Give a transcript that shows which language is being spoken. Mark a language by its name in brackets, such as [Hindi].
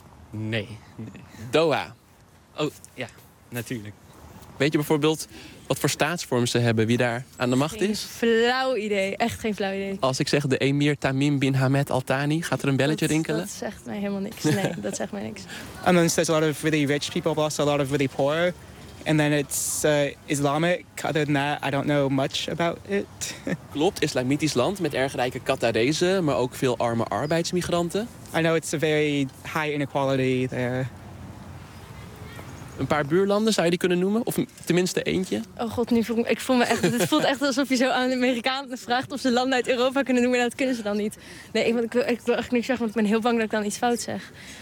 [Dutch] Nee. Doha. Oh, ja, natuurlijk. Weet je bijvoorbeeld wat voor staatsvorm ze hebben, wie daar aan de macht is? Geen flauw idee. Als ik zeg de emir Tamim bin Hamed Al Thani, gaat er een belletje rinkelen? Dat zegt mij helemaal niks. Nee, dat zegt mij niks. [English] And then there's a lot of really rich people, but also a lot of really poor. And then it's Islamic. Other than that, I don't know much about it. [Dutch] Klopt, islamitisch land met erg rijke Qatarezen, maar ook veel arme arbeidsmigranten. [English] I know it's a very high inequality there. [Dutch] Een paar buurlanden zou je die kunnen noemen? Of tenminste eentje? Oh god, nu voelt echt alsof je zo aan de Amerikanen vraagt of ze landen uit Europa kunnen noemen. Nou, dat kunnen ze dan niet. Nee, ik wil echt niks zeggen, want ik ben heel bang dat ik dan iets fout zeg.